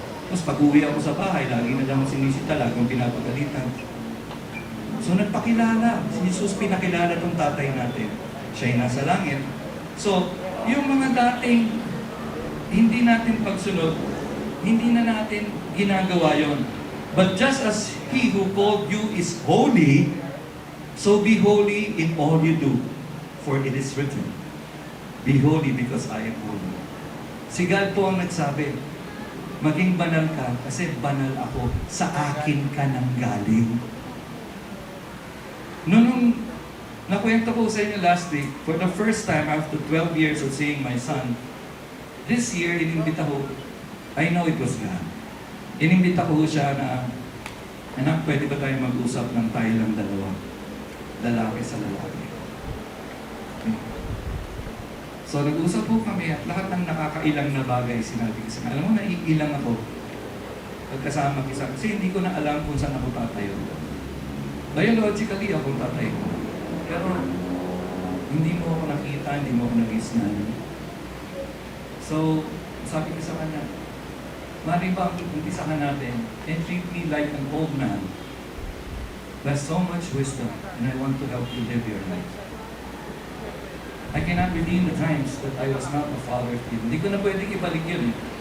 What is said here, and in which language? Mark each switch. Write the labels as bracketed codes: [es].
[tl] Tapos pag-uwi ako sa bahay, lagi na lang sinisita, lagi kong pinapagalitan. So nagpakilala. Si Jesus pinakilala tong tatay natin. Siya'y nasa langit. So, yung mga dating hindi natin pagsunod, hindi na natin ginagawa yon. [en] But just as He who called you is holy, so be holy in all you do. For it is written, be holy because I am holy. [tl] Si God po ang nagsabi, maging banal ka kasi banal ako, sa akin ka nang galing. Nung nakwento ko sa inyo [en] last week, for the first time after 12 years of seeing my son, this year, [tl] inimbita ko, [en] I know it was God. [tl] Inimbita ko siya na, anak, pwede ba tayo mag-usap ng tayo lang dalawa? Lalaki sa lalaki. So, nag-usap po kami at lahat ng nakakailang na bagay sinabi ko sa alam mo, naiilang ako pagkasama kita kasi hindi ko na alam kung saan ako tatayo. Biologically, ako tatay ko. Pero, hindi mo ako nakita, hindi mo ako nag-isnan. So, sabi ko sa kanya, mari ba ang umpisahan natin [en] and treat me like an old man who has so much wisdom and I want to help you live your life. I cannot redeem the times that I was not a father to you. [tl] Hindi ko na pwedeng ibalik yun eh.